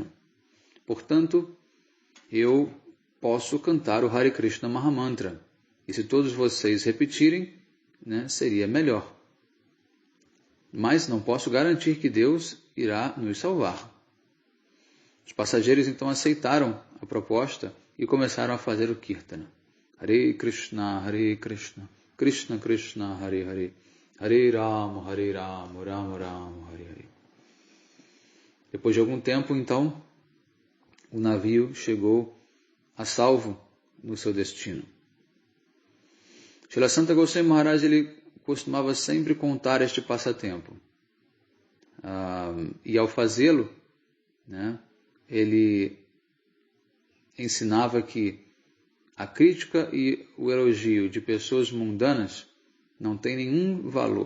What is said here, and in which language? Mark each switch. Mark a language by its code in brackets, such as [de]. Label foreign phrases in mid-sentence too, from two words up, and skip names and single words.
[pt] Portanto, eu posso cantar o Hare Krishna Mahamantra. E se todos vocês repetirem, seria melhor. Mas não posso garantir que Deus irá nos salvar. Os passageiros então aceitaram a proposta e começaram a fazer o Kirtana. [sa] Hare Krishna, Krishna Krishna, Hare Hare, Hare Rama, Rama Rama, Hare Hare. [pt] Depois de algum tempo, então, o navio chegou a salvo no seu destino. Srila Santa Goswami Maharaj, ele costumava sempre contar este passatempo. E ao fazê-lo, ele ensinava que a crítica e o elogio de pessoas mundanas não tem nenhum valor.